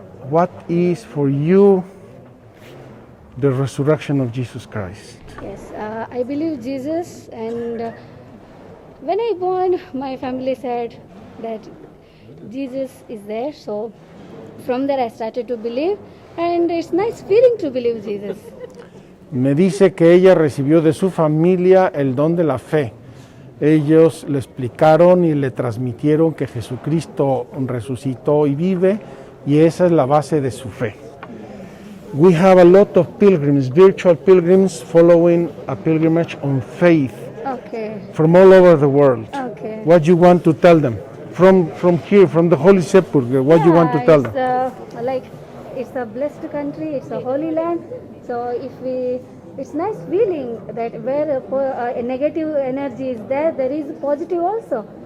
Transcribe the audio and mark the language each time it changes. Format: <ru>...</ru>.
<en>What is for you the resurrection of Jesus Christ? Yes. I believe Jesus, and when I born, my family said that Jesus is there. So from there, I started to believe, and it's nice feeling to believe Jesus.</en> <es>Me dice que ella recibió de su familia el don de la fe. Ellos le explicaron y le transmitieron que Jesucristo resucitó y vive, y esa es la base de su fe.</es> <en>We have a lot of pilgrims, virtual pilgrims, following a pilgrimage on faith Okay. from all over the world. Okay. What you want to tell them from here, from the Holy Sepulchre? What you want to tell them? Like it's a blessed country, it's a holy land. So it's nice feeling that where a negative energy is there, there is positive also.</en>